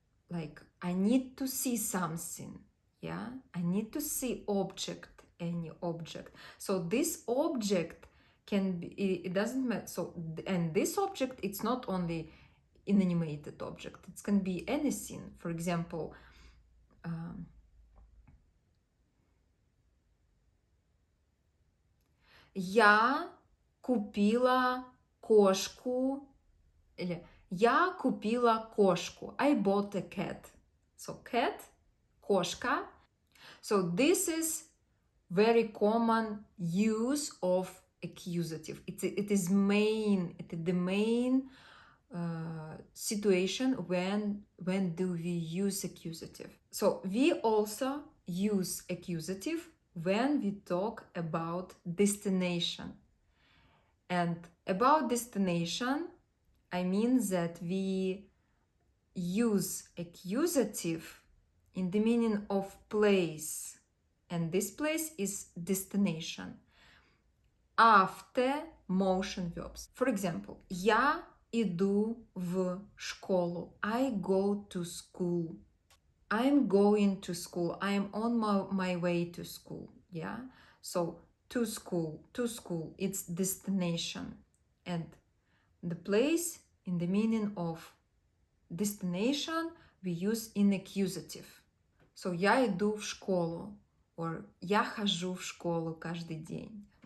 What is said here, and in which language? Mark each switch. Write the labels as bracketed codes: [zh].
[en] Like I need to see something, yeah? I need to see object, any object. So this object can be, it doesn't matter. So, and this object, it's not only inanimated object, it can be anything. [ru] For example, я купила кошку, или я купила кошку. [en] I bought a cat. So cat, кошка. So this is very common use of accusative. It is the main situation when do we use accusative. So we also use accusative when we talk about destination. And about destination, I mean that we use accusative in the meaning of place. And this place is destination. After motion verbs. [ru] For example, я иду в школу. [en] I go to school. I'm going to school. I'm on my way to school. Yeah? So to school, it's destination. And the place in the meaning of destination we use in accusative. [ru] So я иду в школу. Or я хожу в школу каждый день.